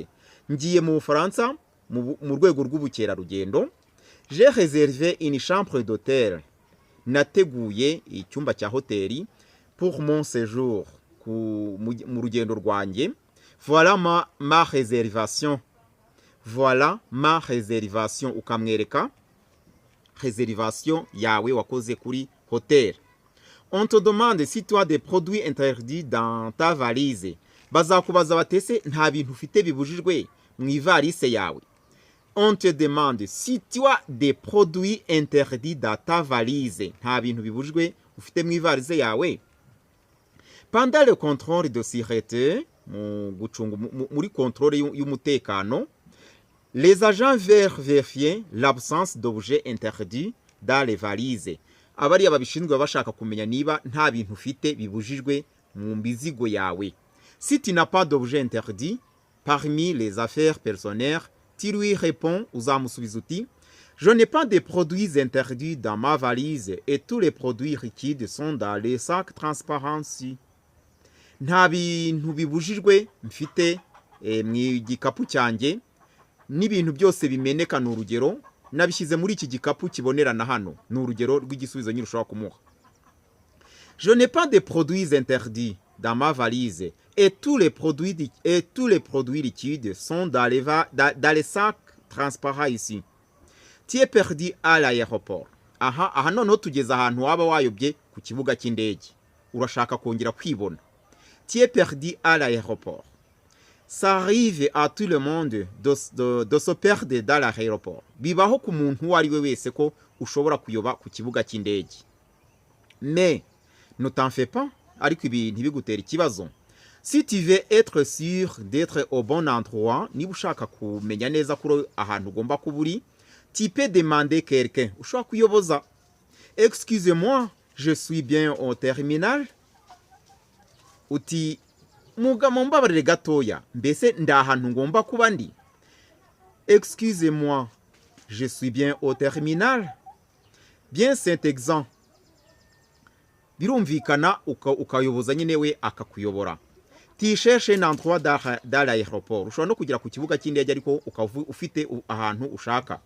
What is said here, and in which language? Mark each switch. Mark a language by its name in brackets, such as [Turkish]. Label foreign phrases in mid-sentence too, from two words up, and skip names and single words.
[Kinyarwanda] Ngiye mu Bufaransa mu rwego rw'ubukerarugendo. [French] J'ai réservé une chambre d'hôtel. [Kinyarwanda] Nateguye icyumba cya hoteli [French] pour mon séjour, [Kinyarwanda] mu rugendo rwanjye. [French] Voilà ma réservation. Voilà ma réservation. [Kinyarwanda] Ukamwereka réservation yawe wakoze kuri hotel. [French] On te demande si tu as des produits interdits dans ta valise. [Kinyarwanda] Bazakubaza batese nta bintu ufite bibujijwe mu ivalise yawe. [French] on te demande si tu as des produits interdits dans ta valise, [Kinyarwanda] nta bintu bibujwe ufite mu ivalize yawe. [French] Pendant le contrôle de sûreté, [Kinyarwanda] muri contrôle y'umutekano, [French] les agents vérifier l'absence d'objets interdits dans les valises. [Kinyarwanda] Abariya babishinzwe bashaka kumenya niba nta bintu ufite bibujijwe mu mbizigo yawe. [French] Si tu n'as pas d'objet interdit parmi les affaires personnelles, tu lui réponds, [Kinyarwanda] uzamusubiza uti, [French] je n'ai pas de produits interdits dans ma valise et tous les produits liquides sont dans les sacs transparents. [Kinyarwanda] Nta bintu bibujijwe mfite mu gikapu cyanjye, n'ibintu byose bimeneka ni urugero nabishyize muri iki gikapu kibonerana hano, ni urugero rw'igisubizo nyine ushobora kumuha. [French] Je n'ai pas de produits interdits dans ma valise et tous les produits liquides sont dans les sacs transparents ici. Tu es perdu à l'aéroport. [Kinyarwanda] Aha noneho tugeze ahantu waba wayobye ku kibuga cy'indege, urashaka kongera kwibona. [French] Tu es perdu à l'aéroport. Ça arrive à tout le monde de se perdre dans l'aéroport. [Kinyarwanda] Bibaho ku muntu uwo ari we wese ko ushobora kuyoba ku kibuga cy'indege. [French] Mais ne t'en fais pas, [Kinyarwanda] ariko ibi ntibigutera ikibazo. [French] Si tu veux être sûr d'être au bon endroit, [Kinyarwanda] niba ushaka kumenya neza kuri ahantu ugomba kuba uri, [French] tu peux demander quelqu'un. [Kinyarwanda] Ushobora kuyoboza. [French] Excusez-moi, je suis bien au terminal. [Kinyarwanda] Uti mumbabarire gatoya, mbese ndahantu ngomba kuba ndi. [French] Excusez-moi, je suis bien au terminal. Bien cet exemple. [Kinyarwanda] Birumvikana ukayoboza nyine we akakuyobora. [French] Tu cherches un endroit dans l'aéroport. [Kinyarwanda] Ushobora no kugera ku kibuga cy'indege ariko ufite ahantu ushaka.